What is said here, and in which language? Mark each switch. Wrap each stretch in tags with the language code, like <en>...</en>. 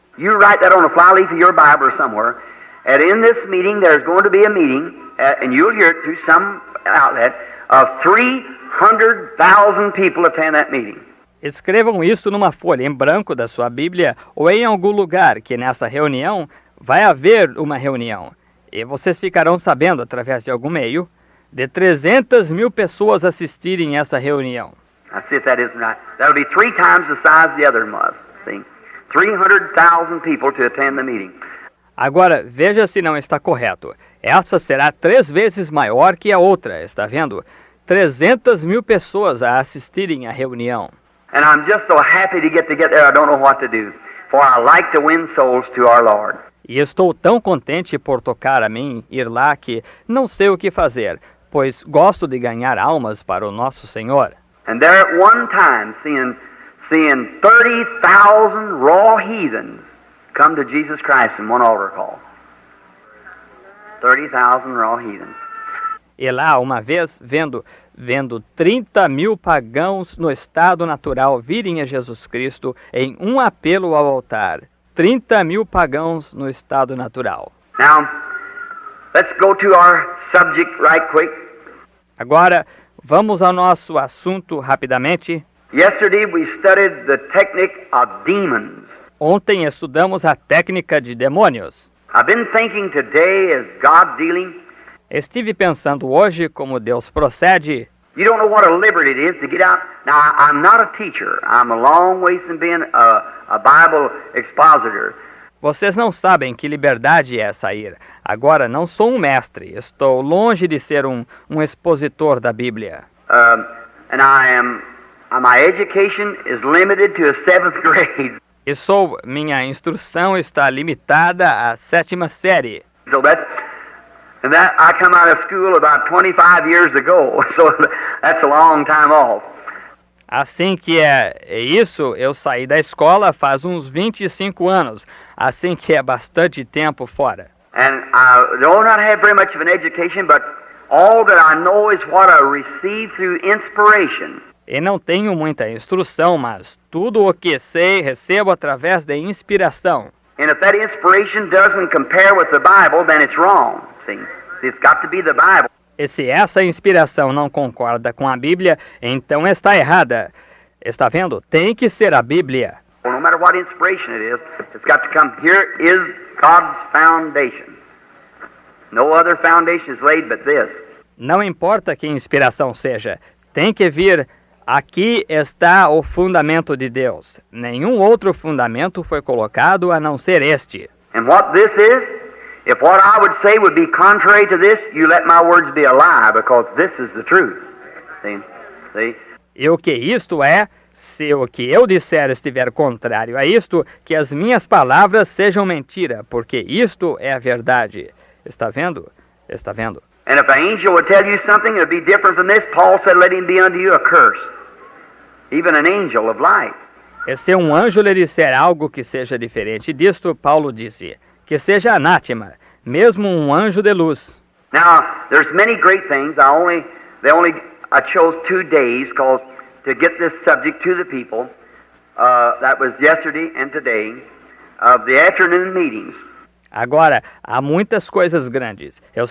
<en>You write that on a flyleaf of your Bible or somewhere. And in this meeting, there's going to be a meeting, and you'll hear it through some outlet, of 300,000 people attend that meeting.</en> <pt>Escrevam isso numa folha em branco da sua Bíblia ou em algum lugar que nessa reunião vai haver uma reunião. E vocês ficarão sabendo, através de algum meio, de 300 mil pessoas assistirem essa reunião.</pt> <en>I see if that isn't right. That'll be 3 times the size the other was. See? 300,000 people to attend the meeting.</en> <pt>Agora, veja se não está correto. Essa será 3 vezes maior que a outra, está vendo? 300 mil pessoas a assistirem à reunião.</pt> <en>And I'm just so happy to get there, I don't know what to do. For I like to win souls to our Lord.</en> <pt>E estou tão contente por tocar a mim ir lá que não sei o que fazer, pois gosto de ganhar almas para o nosso Senhor.</pt> <en>And there at one time, seeing 30,000 raw heathens come to Jesus Christ in one altar call. 30,000 raw heathens.</en> <pt>E lá, uma vez, vendo 30 mil pagãos no estado natural virem a Jesus Cristo em um apelo ao altar. 30 mil pagãos no estado natural.</pt> <en>Now, let's go to our subject right quick.</en> <pt>Agora, vamos ao nosso assunto rapidamente.</pt> <en>Yesterday we studied the technique of demons.</en> <pt>Ontem estudamos a técnica de demônios.</pt> <en>I've been thinking today as God dealing.</en> <pt>Estive pensando hoje como Deus procede.</pt> <en>You don't know what a liberty it is to get out. Now, I'm not a teacher. I'm a long ways from being a Bible expositor.</en> <pt>Vocês não sabem que liberdade é sair. Agora, não sou um mestre. Estou longe de ser um expositor da Bíblia.</pt> <en>And my education is limited to a 7th grade.</en> <pt>E minha instrução está limitada à 7ª série.</pt> <en>So I come out of school about 25 years ago. So that's a long time off.</en> <pt>Assim que é isso, eu saí da escola faz uns 25 anos. Assim que é bastante tempo fora.</pt> <en>And I do not have very much of an education, but all that I know is what I received through inspiration.</en> <pt>E não tenho muita instrução, mas tudo o que sei recebo através da inspiração.</pt> <en>And if that inspiration doesn't compare with the Bible, then it's wrong. See, it's got to be the Bible.</en> <pt>E se essa inspiração não concorda com a Bíblia, então está errada. Está vendo? Tem que ser a Bíblia.</pt> <en>Well, no matter what inspiration it is, it's got to come. Here is God's foundation. No other foundation is laid but this.</en> <pt>Não importa que inspiração seja, tem que vir. Aqui está o fundamento de Deus. Nenhum outro fundamento foi colocado a não ser este.</pt> <en>And what this is, if what I would say would be contrary to this, you let my words be a lie, because this is the truth. See?</en> <pt>E o que isto é, se o que eu disser estiver contrário a isto, que as minhas palavras sejam mentira, porque isto é a verdade. Está vendo? Está vendo?</pt> <en>And if an angel would tell you something that would be different from this, Paul said, let him be unto you a curse. Even an angel of light.</en> <pt>E se um anjo lhe disser algo que seja diferente disto, Paulo disse, que seja anátema, mesmo um anjo de luz.</pt> <en>Now, there's many great things. I chose 2 days to get this subject to the people. That was yesterday and today, of the afternoon meetings.</en> <pt>Agora, há muitas coisas grandes.</pt>